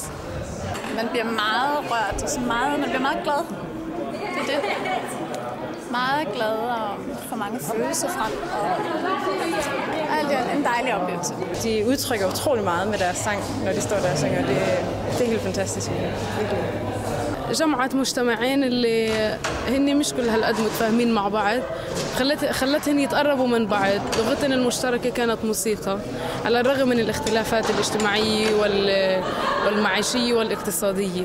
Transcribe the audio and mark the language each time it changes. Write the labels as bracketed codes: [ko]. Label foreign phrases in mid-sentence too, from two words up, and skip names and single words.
[da] Man bliver meget rørt og så meget, man bliver meget glad. Det er det. Meget glad og får mange følelser frem. Og alt er en dejlig oplevelse. De udtrykker utrolig meget med deres sang, når de står der og synger. Det er helt fantastisk. Virkelig. [ar] جمعت مجتمعين اللي هن مش كل هالقد متفاهمين مع بعض، خلتهم يتقربوا من بعض. لغتنا المشتركة كانت موسيقى، على الرغم من الاختلافات الاجتماعية والمعيشية والاقتصادية.